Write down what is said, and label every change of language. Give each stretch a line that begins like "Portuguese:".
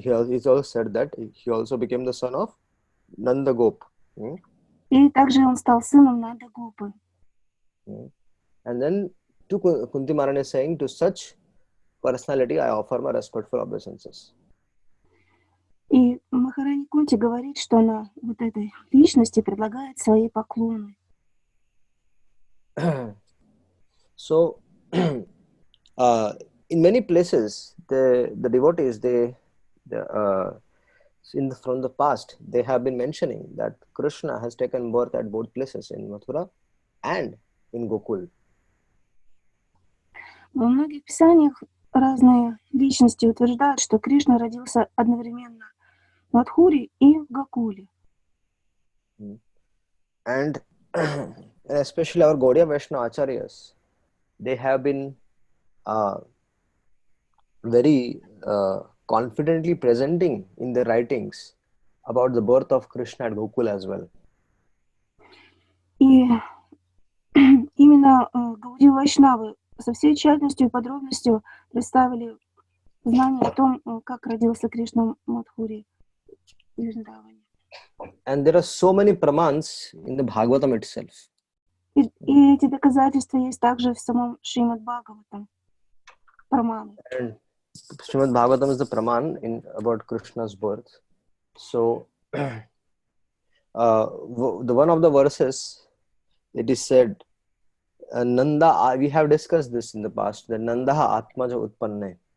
English: He's also said that he also became the son of Nanda Gop.
Russian: И также он стал сыном Нанда Гопы.
English: And then to Kunti Maharani is saying, to such personality I offer my respectful obeisances.
Russian: И Махарани Кунти говорит, что она вот этой личности предлагает свои поклоны.
English: So, in many places, the devotees, from the past, they have been mentioning that Krishna has taken birth at both places, in Mathura and in Gokul.
Russian: Во многих писаниях разные личности утверждают, что Кришна родился одновременно в Мадхуре и в Гокуле.
English: And especially our Gaudiya Vaishnava Acharyas, they have been very confidently presenting in their writings about the birth of Krishna at Gokul as well.
Russian: И именно Гаудия Вайшнавы со всей тщательностью и подробностью представили знание о том, как родился Кришна в Мадхуре и Вриндаване.
English: And there are so many pramans in the Bhagavatam itself.
Russian: И эти доказательства есть также в самом Шримад Бхагаватам. Праманы.
English: And Srimad Bhagavatam is the praman about Krishna's birth. So, the one of the verses, it is said, Nanda, we have discussed this in the past, that
Sanskrit: Nandaha Atmaja Utpanne.